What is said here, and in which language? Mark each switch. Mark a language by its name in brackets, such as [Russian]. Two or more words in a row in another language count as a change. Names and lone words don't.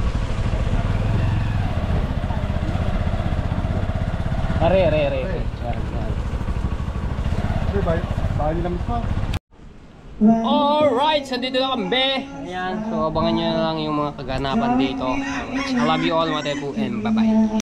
[Filipino] Are. Yan. Pre, baka nila mas pa. Alright, so dito na kami. Ayan, so abangan nyo na lang yung mga kaganapan dito. [English] I love you all, [Filipino] mga tepu, [English] and bye-bye.